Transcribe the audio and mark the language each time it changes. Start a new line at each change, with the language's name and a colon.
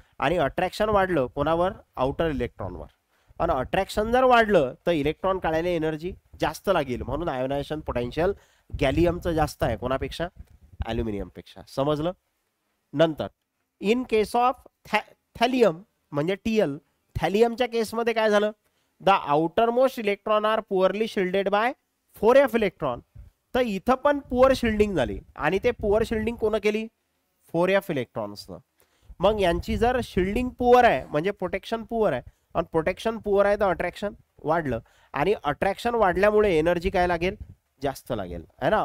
Marathi: आणि अट्रॅक्शन वाढलं कोणावर? आउटर इलेक्ट्रॉनवर. आणि अट्रॅक्शन जर वाढलं तर इलेक्ट्रॉन काढायला एनर्जी जास्त लागेल. म्हणून आयोनायझेशन पोटेन्शियल गॅलियमचं जास्त आहे कोणापेक्षा? ॲल्युमिनियम पेक्षा. समजलं? नंतर इन केस ऑफ थॅलियम म्हणजे टीएल, थॅलियमच्या केसमध्ये काय झालं?
English: The outermost electron are poorly shielded by 4f electron.
Marathi: तर इथं पण पुअर शिल्डिंग झाली आणि ते पुअर शिल्डिंग कोण केली? 4f इलेक्ट्रॉन्सनं. मग यांची जर शिल्डिंग पुअर आहे म्हणजे प्रोटेक्शन पुअर आहे, आणि प्रोटेक्शन पुअर आहे तर अट्रॅक्शन वाढलं. आणि अट्रॅक्शन वाढल्यामुळे एनर्जी काय लागेल? जास्त लागेल, है ना.